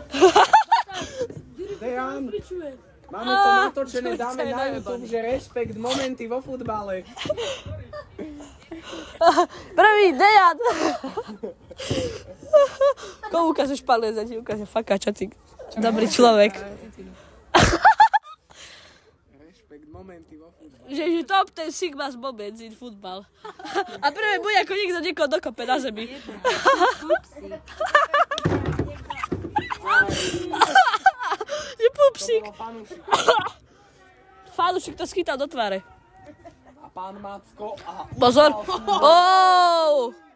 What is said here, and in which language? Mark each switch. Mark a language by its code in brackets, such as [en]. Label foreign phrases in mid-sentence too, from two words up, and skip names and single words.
[sk] Dejan, máme to natočené, dáme na YouTube, že respekt momenty vo futbale. Prvý, Dejan. Komu ukážeš palec, a ti ukáže faka, čo ty dobrý človek. Respekt momenty vo futbale. [en] Že top 10 Sigma Moments in football. [sk] A prvé bude, ako niekto niekoho dokope na zemi. Je pupsík. To bolo fanúšik. Fanúšik to schytal do tváre. A pán Macko a... Pozor. Wow.